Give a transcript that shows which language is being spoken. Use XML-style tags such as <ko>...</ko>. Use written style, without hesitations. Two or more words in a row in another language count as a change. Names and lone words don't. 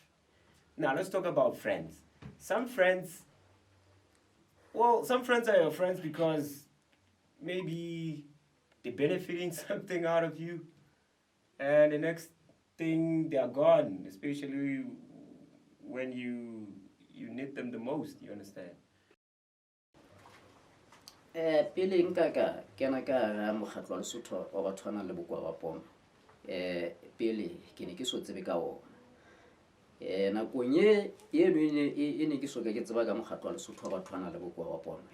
<en>Now let's talk about friends. Some friends are your friends because maybe they're benefiting something out of you, and the next thing they are gone, especially when you need them the most, you understand?</en> <st>Pele nka kena ka mokgatlo wa Lesotho wa batho ba nang le bokoa ba pono. Pele ke ne ke so tsebe ka ona. Nakong eno e ne ke soka ke tseba ka mokgatlo wa Lesotho wa batho ba nang le bokoa ba pono.</st>